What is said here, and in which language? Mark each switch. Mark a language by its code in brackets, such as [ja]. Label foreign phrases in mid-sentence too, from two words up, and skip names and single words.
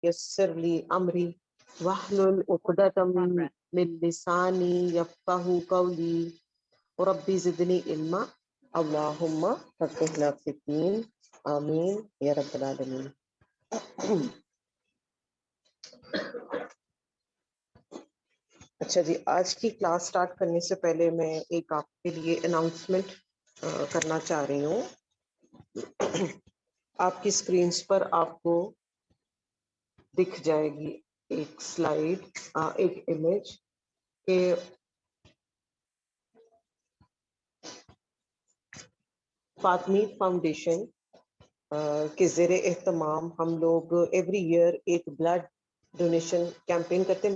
[ar] يسر لي أمري واحلل عقدة من لساني يفقهوا قولي رب زدني علما اللهم فقهنا في الدين آمين يا رب العالمين. [hi] अच्छा जी, आज की [en] class start [hi] करने से पहले मैं एक आपके लिए अनाउंसमेंट करना चाह रही हूँ। आपकी स्क्रीन्स पर आपको दिख जाएगी एक स्लाइड, एक इमेज के फातमी फाउंडेशन के ज़ेरे एहतमाम हम लोग [en] every year [hi] एक [en] blood donation campaign [hi] करते हैं।